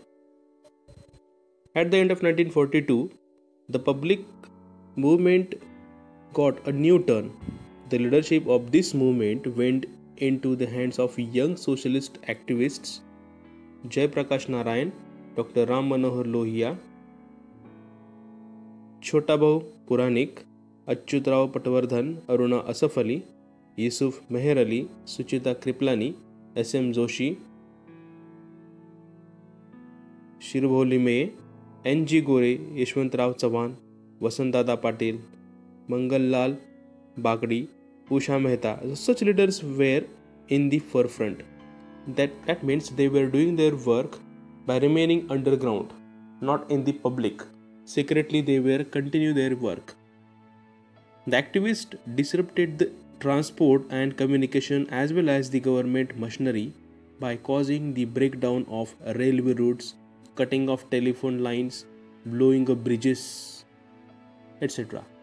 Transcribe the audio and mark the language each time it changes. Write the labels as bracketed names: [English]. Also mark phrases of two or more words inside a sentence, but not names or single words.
[English] At the end of 1942, the public movement got a new turn. The leadership of this movement went into the hands of young socialist activists Jai Prakash Narayan, Dr. Ram Manohar Lohia, Chotabhau Puranik, Achyutrao Patwardhan, Aruna Asaf Ali, Yusuf Meher Ali, Suchita Kriplani, S.M. Joshi, [Hindi] शिरभोली में N.G. गोरे, यशवंतराव चव्हाण, वसंतदादा पाटिल, मंगललाल बागड़ी, [English] Usha Mehta. Such leaders were in the forefront. That means they were doing their work by remaining underground, not in the public. Secretly they were continue their work. The activists disrupted the transport and communication as well as the government machinery by causing the breakdown of railway routes, cutting off telephone lines, blowing up bridges, etc.